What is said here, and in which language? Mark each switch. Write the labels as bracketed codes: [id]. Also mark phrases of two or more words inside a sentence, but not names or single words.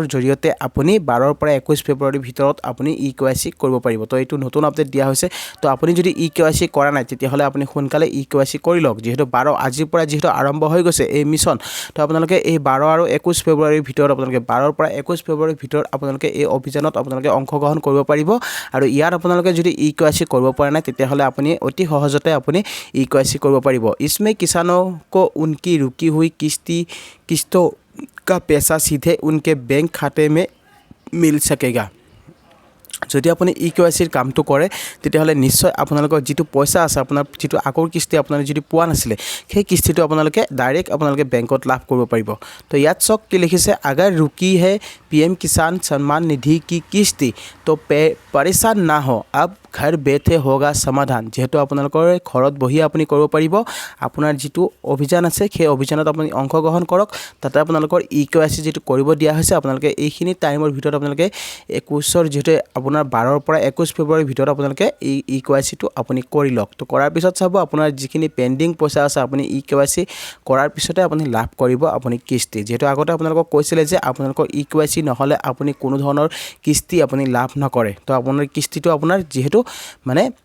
[as] জৰিয়তে আপুনি 12 পৰা 21 ফেব্ৰুৱাৰীৰ ভিতৰত আপুনি EKYC কৰিব পাৰিব তো এইটো নতুন আপডেট দিয়া হৈছে তো আপুনি যদি EKYC কৰা নাই তেতিয়াহ'লে আপুনি সোনকালে EKYC কৰি লওক যেহেতু 12 আজিৰ পৰা যেহেতু আৰম্ভ হৈ গৈছে এই মিছন তো আপোনালোকে এই 12 আৰু 21 ফেব্ৰুৱাৰীৰ ভিতৰত আপোনালোকে 12 পৰা 21 ফেব্ৰুৱাৰীৰ ভিতৰত আপোনালোকে এই অভিযানত আপোনালোকে অংশগ্ৰহণ কৰিব পাৰিব আৰু ইয়াত আপোনালোকে যদি EKYC কৰিব পৰা নাই তেতিয়াহ'লে আপুনি অতি সহজতে আপুনি EKYC কৰিব পাৰিব [hi] इसमें किसानों को उनकी रुकी हुई किस्तों का पैसा सीधे उनके बैंक खाते में मिल सकेगा [as] যদি আপুনি EKYCৰ কামটো কৰে তেতিয়াহ'লে নিশ্চয় আপোনালোকৰ যিটো পইচা আছে আপোনাৰ যিটো আগৰ কিস্তি আপোনালোকে যদি পোৱা নাছিলে সেই কিস্তিটো আপোনালোকে ডাইৰেক্ট আপোনালোকে বেংকত লাভ কৰিব পাৰিব তো ইয়াত চক কি লিখিছে [hi] अगर रुकी है PM किसान सम्मान निधि की किस्ती तो परेशान ना हो अब घर बैठे होगा समाधान [as] যেহেতু আপোনালোকৰ ঘৰত বহি আপুনি কৰিব পাৰিব আপোনাৰ যিটো অভিযান আছে সেই অভিযানত আপুনি অংশগ্ৰহণ কৰক তাতে আপোনালোকৰ EKYC যেটো কৰিব দিয়া হৈছে আপোনালোকে এইখিনি টাইমৰ ভিতৰত আপোনালোকে 21ৰ যেটো আপোনাৰ 12 পৰা 21 ফেব্ৰুৱাৰীৰ ভিতৰত আপোনালোকে এই EKYC টো আপুনি কৰি লওক তো কৰাৰ পিছত চাব আপোনাৰ যিখিনি পেন্ডিং পইচা আছে আপুনি EKYC কৰাৰ পিছতে আপুনি লাভ কৰিব আপুনি কিস্তি যেটো আগতে আপোনালোকক কৈছিলে যে আপোনালোকৰ EKYC নহলে আপুনি কোনো ধৰণৰ কিস্তি আপুনি লাভ নকৰে তো আপোনাৰ কিস্তিটো আপোনাৰ যেহেতু মানে